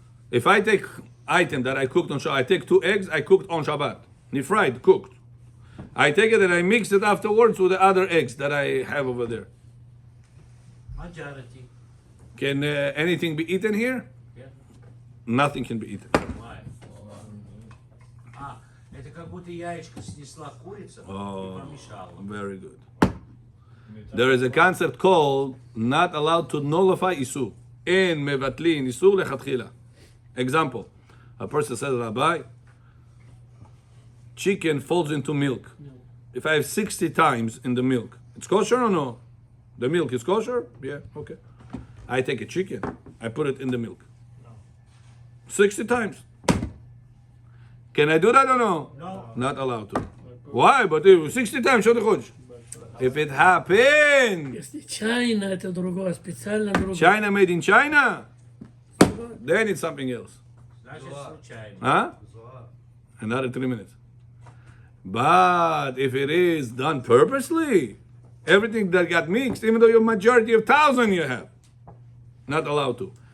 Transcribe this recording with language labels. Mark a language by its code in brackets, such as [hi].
[en] If I take item that I cooked on Shabbat, I take 2 eggs I cooked on Shabbat, fried, cooked. I take it and I mix it afterwards with the other eggs that I have over there. Majority. Can anything be eaten here? Yeah. Nothing can be eaten. Why? [ru] Это как будто яичко снесла курица и помешала. [en] Very good. There is a concept called not allowed to nullify isur. En mevatlin isur lechatchila. Example: a person says, Rabbi, chicken falls into milk. If I have 60 times in the milk, it's kosher or no? The milk is kosher? Yeah, okay. I take a chicken, I put it in the milk. 60 times. Can I do that or no? No. Not allowed to. Why? But if 60 times, [ru] что ты хочешь? [en] If it happened, [ru] Если China, это другое, специально другое. [en] China made in China, then it's something else. [ru] Значит, случайно. [en] Huh? Another 3 minutes. But if it is done purposely, everything that got mixed, even though your majority of 1,000 you have, not allowed to.